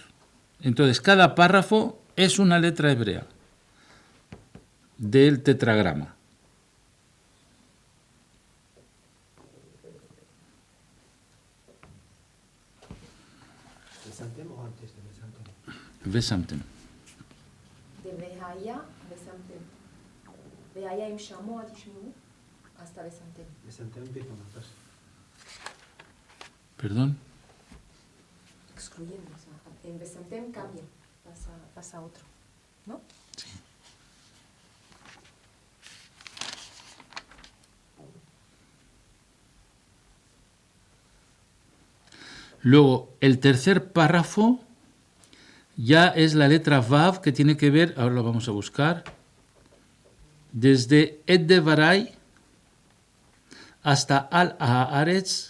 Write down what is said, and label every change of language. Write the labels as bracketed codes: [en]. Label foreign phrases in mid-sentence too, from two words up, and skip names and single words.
[es] Entonces, cada párrafo es una letra hebrea del tetragrama. ¿Vesamtem o antes de Vesamtem? Vesamtem. De Ve'haya a Vesamtem. [he] והיה אם שמוע תשמעו hasta Vesamtem. [es] Vesamtem empieza una frase. ¿Perdón? Excluyendo, o sea, en Vesamtem cambia, pasa a otro, ¿no? Sí. Luego, el tercer párrafo ya es la letra Vav, que tiene que ver, ahora lo vamos a buscar, desde Et Devarai hasta Al Haaretz.